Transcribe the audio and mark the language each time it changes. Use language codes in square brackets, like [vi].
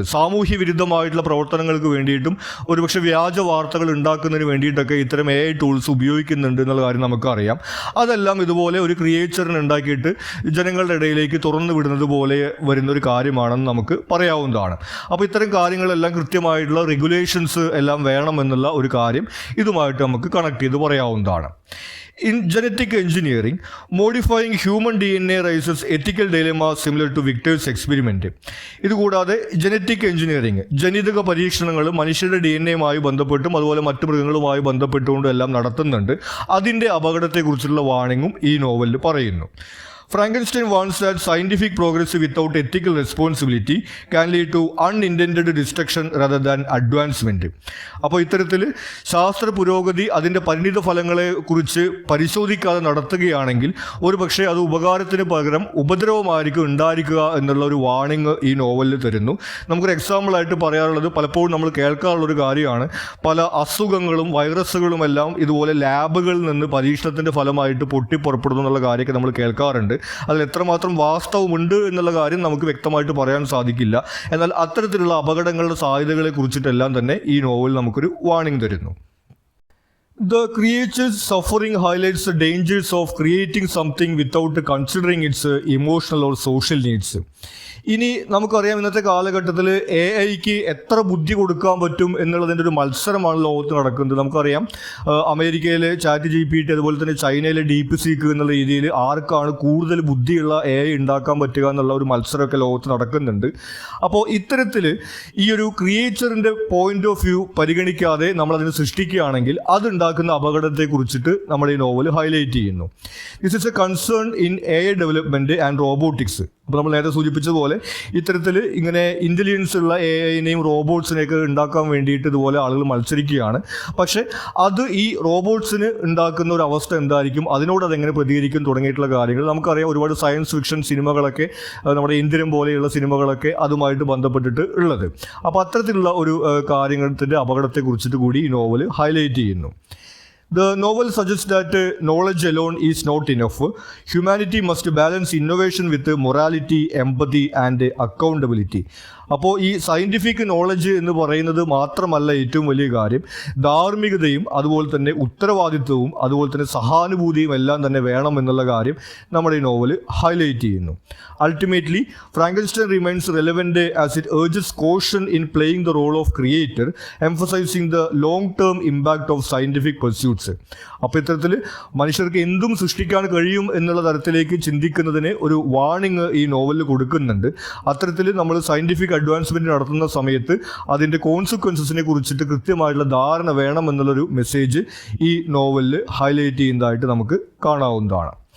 [ml] സാമൂഹ്യ വിരുദ്ധമായിട്ടുള്ള പ്രവർത്തനങ്ങൾക്ക് വേണ്ടിയിട്ടും ഒരുപക്ഷെ വ്യാജ വാർത്തകൾ ഉണ്ടാക്കുന്നതിന് വേണ്ടിയിട്ടൊക്കെ ഇത്തരം AI ടൂൾസ് ഉപയോഗിക്കുന്നുണ്ട് എന്നുള്ള കാര്യം നമുക്കറിയാം. അതെല്ലാം ഇതുപോലെ ഒരു ക്രിയേച്ചറിനെ ഉണ്ടാക്കിയിട്ട് ജനങ്ങളുടെ ഇടയിലേക്ക് തുറന്നു വിടുന്നത് പോലെ വരുന്നൊരു കാര്യമാണെന്ന് നമുക്ക് പറയാവുന്നതാണ്. അപ്പോൾ ഇത്തരം കാര്യങ്ങളെല്ലാം കൃത്യമായിട്ടുള്ള റെഗുലേഷൻസ് എല്ലാം വേണമെന്നുള്ള ഒരു കാര്യം ഇതുമായിട്ട് നമുക്ക് കണക്ട് ചെയ്ത് പറയാവുന്നതാണ്. [en] In genetic engineering, modifying human DNA raises ethical dilemma similar to Victor's experiment. [ml] ഇതുകൂടാതെ ജനറ്റിക് എഞ്ചിനീയറിംഗ്, ജനിതക പരീക്ഷണങ്ങൾ മനുഷ്യരുടെ DNA-യുമായി ബന്ധപ്പെട്ടും അതുപോലെ മറ്റു മൃഗങ്ങളുമായി ബന്ധപ്പെട്ടുകൊണ്ടും എല്ലാം നടത്തുന്നുണ്ട്. അതിൻ്റെ അപകടത്തെക്കുറിച്ചുള്ള വാണിങ്ങും ഈ നോവലിൽ പറയുന്നു. [en] Frankenstein warns that scientific progress without ethical responsibility can lead to unintended destruction rather than advancement. [ml] അപ്പോൾ ഇത്തരത്തിൽ ശാസ്ത്ര പുരോഗതി അതിൻ്റെ പരിണിത ഫലങ്ങളെ കുറിച്ച് പരിശോധിക്കാതെ നടത്തുകയാണെങ്കിൽ ഒരു പക്ഷേ അത് ഉപകാരത്തിന് പകരം ഉപദ്രവമായിരിക്കും ഉണ്ടായിരിക്കുക എന്നുള്ള ഒരു വാണിംഗ് ഈ നോവലിൽ തരുന്നു. നമുക്കൊരു എക്സാമ്പിളായിട്ട് പറയാനുള്ളത്, പലപ്പോഴും നമ്മൾ കേൾക്കാറുള്ളൊരു കാര്യമാണ്, പല അസുഖങ്ങളും വൈറസുകളും എല്ലാം ഇതുപോലെ ലാബുകളിൽ നിന്ന് പരീക്ഷണത്തിൻ്റെ ഫലമായിട്ട് പൊട്ടിപ്പുറപ്പെടുന്നു എന്നുള്ള കാര്യമൊക്കെ നമ്മൾ കേൾക്കാറുണ്ട്. അതിൽ എത്രമാത്രം വാസ്തവമുണ്ട് എന്നുള്ള കാര്യം നമുക്ക് വ്യക്തമായിട്ട് പറയാൻ സാധിക്കില്ല. എന്നാൽ അത്തരത്തിലുള്ള അപകടങ്ങളുടെ സാധ്യതകളെ കുറിച്ചിട്ടെല്ലാം തന്നെ ഈ നോവൽ നമുക്കൊരു വാണിംഗ് തരുന്നു. [en] The creature's suffering highlights the dangers of creating something without considering its emotional or social needs. [ml] ഇനി നമുക്കറിയാം ഇന്നത്തെ കാലഘട്ടത്തിൽ AI-ക്ക് എത്ര ബുദ്ധി കൊടുക്കാൻ പറ്റും എന്നുള്ളതിൻ്റെ ഒരു മത്സരമാണ് ലോകത്ത് നടക്കുന്നത്. നമുക്കറിയാം അമേരിക്കയിൽ ChatGPT അതുപോലെ തന്നെ ചൈനയിലെ DeepSeek എന്നുള്ള രീതിയിൽ ആർക്കാണ് കൂടുതൽ ബുദ്ധിയുള്ള AI ഉണ്ടാക്കാൻ പറ്റുക എന്നുള്ള ഒരു മത്സരമൊക്കെ ലോകത്ത് നടക്കുന്നുണ്ട്. അപ്പോൾ ഇത്തരത്തിൽ ഈ ഒരു ക്രിയേച്ചറിൻ്റെ പോയിന്റ് ഓഫ് വ്യൂ പരിഗണിക്കാതെ നമ്മളതിനെ സൃഷ്ടിക്കുകയാണെങ്കിൽ അതുണ്ടാക്കുന്ന അപകടത്തെക്കുറിച്ചിട്ട് നമ്മൾ ഈ നോവൽ ഹൈലൈറ്റ് ചെയ്യുന്നു. [en] This is a concern in AI development and robotics. [ml] അപ്പോൾ നമ്മൾ നേരത്തെ സൂചിപ്പിച്ചതുപോലെ ഇത്തരത്തിൽ ഇങ്ങനെ ഇൻ്റലിജൻസ് ഉള്ള AI-നെയും റോബോട്ട്സിനെയൊക്കെ ഉണ്ടാക്കാൻ വേണ്ടിയിട്ട് ഇതുപോലെ ആളുകൾ മത്സരിക്കുകയാണ്. പക്ഷേ അത് ഈ റോബോട്ട്സിന് ഉണ്ടാക്കുന്ന ഒരു അവസ്ഥ എന്തായിരിക്കും, അതിനോട് അതെങ്ങനെ പ്രതികരിക്കും തുടങ്ങിയിട്ടുള്ള കാര്യങ്ങൾ നമുക്കറിയാം. ഒരുപാട് സയൻസ് ഫിക്ഷൻ സിനിമകളൊക്കെ നമ്മുടെ ഇന്ത്യൻ പോലെയുള്ള സിനിമകളൊക്കെ അതുമായിട്ട് ബന്ധപ്പെട്ടിട്ട് ഉള്ളത്. അപ്പോൾ അത്തരത്തിലുള്ള ഒരു കാര്യത്തിൻ്റെ അപകടത്തെക്കുറിച്ചിട്ട് കൂടി ഈ നോവൽ ഹൈലൈറ്റ് ചെയ്യുന്നു. [en] The novel suggests that knowledge alone is not enough. Humanity must balance innovation with morality, empathy and accountability. [ml] അപ്പോൾ ഈ സയൻറ്റിഫിക് നോളജ് എന്ന് പറയുന്നത് മാത്രമല്ല ഏറ്റവും വലിയ കാര്യം, ധാർമ്മികതയും അതുപോലെ തന്നെ ഉത്തരവാദിത്വവും അതുപോലെ തന്നെ സഹാനുഭൂതിയും എല്ലാം തന്നെ വേണം എന്നുള്ള കാര്യം നമ്മുടെ ഈ നോവൽ ഹൈലൈറ്റ് ചെയ്യുന്നു. [en] Ultimately Frankenstein remains relevant as it urges caution in playing the role of creator, emphasizing the long term impact of scientific pursuits. [ml] അപ്പോൾ ഇത്തരത്തിൽ മനുഷ്യർക്ക് എന്തും സൃഷ്ടിക്കാൻ കഴിയും എന്നുള്ള തരത്തിലേക്ക് ചിന്തിക്കുന്നതിന് ഒരു വാർണിംഗ് ഈ നോവലിൽ കൊടുക്കുന്നുണ്ട്. അത്തരത്തിൽ നമ്മൾ സയൻറ്റിഫിക് അഡ്വാൻസ്മെൻറ്റ് നടത്തുന്ന സമയത്ത് അതിൻ്റെ കോൺസിക്വൻസസിനെ കുറിച്ചിട്ട് കൃത്യമായിട്ടുള്ള ധാരണ വേണം എന്നുള്ളൊരു മെസ്സേജ് ഈ നോവലിൽ ഹൈലൈറ്റ് ചെയ്യുന്നതായിട്ട് നമുക്ക് കാണാവുന്നതാണ്.